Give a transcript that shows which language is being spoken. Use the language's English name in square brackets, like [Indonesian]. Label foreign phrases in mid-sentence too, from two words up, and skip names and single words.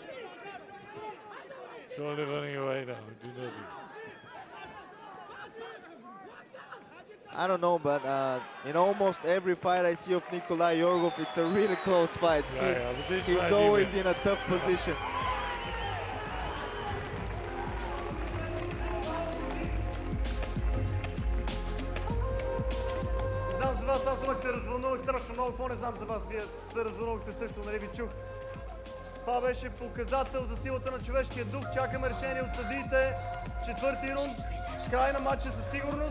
[English] He's only running away now. Do nothing. I don't know, but in almost every fight I see of Nikolay Yorgov, it's a really close fight. He's always in a tough position. [Bulgarian] Аз думах, се развълнувах страшно много, какво не знам за вас, вие се развълнувахте също, нали ви чух. Това беше показател за силата на човешкия дух, чакаме решение от съдиите, четвърти рунд, край на матча със сигурност.